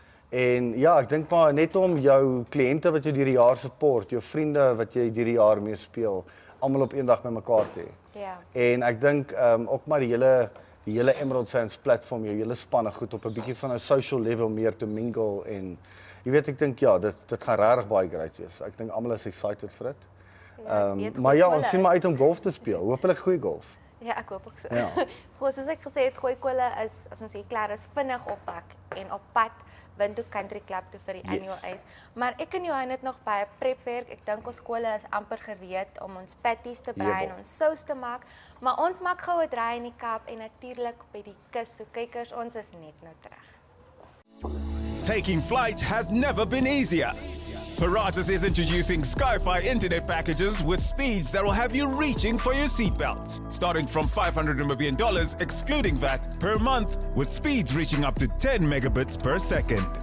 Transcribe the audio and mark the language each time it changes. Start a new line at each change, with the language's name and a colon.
Afrikaans: En ja, ek dink maar net om jou kliënte wat jy hierdie jaar support, jou vriende wat jy hierdie jaar mee speel, almal op een dag bymekaar te hê. Ja. En ek dink ook maar die hele Emerald Sands platform, jou hele spanne goed op 'n bietjie van 'n social level meer te mingle en jy weet ek dink ja, dit gaan regtig baie great wees. Ek dink almal is excited vir dit. Maar ja, ons sien maar uit om golf te speel. Hoopelik goeie golf. Ja, ek hoop ook so. Ja. Goed, soos ek gesê het, Gooi Kolle is as ons hier klaar is vinnig op pad en op pad Windhoek Country Club toe vir die annual ace. Maar ek en Johan het nog baie prepwerk. Ek dink ons skole is amper gereed om ons patties te brei en ons sous te maak. Maar ons maak gou 'n draai in die Kaap en natuurlik by die kus. So kykers, ons is net nou terug.
English: Taking flight has never been easier. Paratus is introducing Sky-Fi internet packages with speeds that will have you reaching for your seatbelts, starting from $500 Namibian excluding VAT per month, with speeds reaching up to 10 megabits per second.